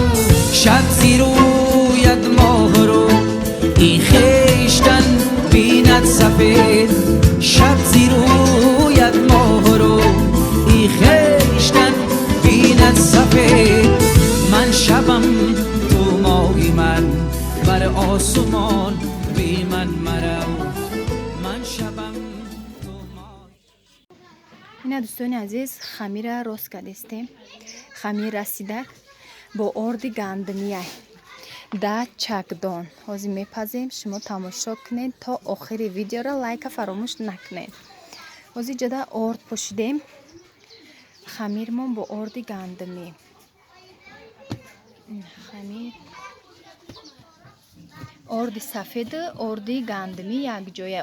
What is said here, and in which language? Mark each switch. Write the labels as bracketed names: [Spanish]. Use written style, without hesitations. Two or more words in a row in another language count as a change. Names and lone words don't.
[Persian] شب زیر رویت ماه رو این خیشتن بیند سفید شب زیر رویت ماه رو این خیشتن بیند سفید من شبم تو ماهی من بر آسمان بی من مرو من شبم تو ماهی. [Tajik] Ино дӯстони азиз, хамир рост кардестем. хамир расида бо орди гандамия дар чагдон. ҳозир мепазем. шумо тамошо кунед то охири видеора лайка фаромӯш накунед. ҳозир ҷада орд пошидем. хамирмон бо орди гандамӣ. хамир орди сафеду орди гандамӣ якҷоя.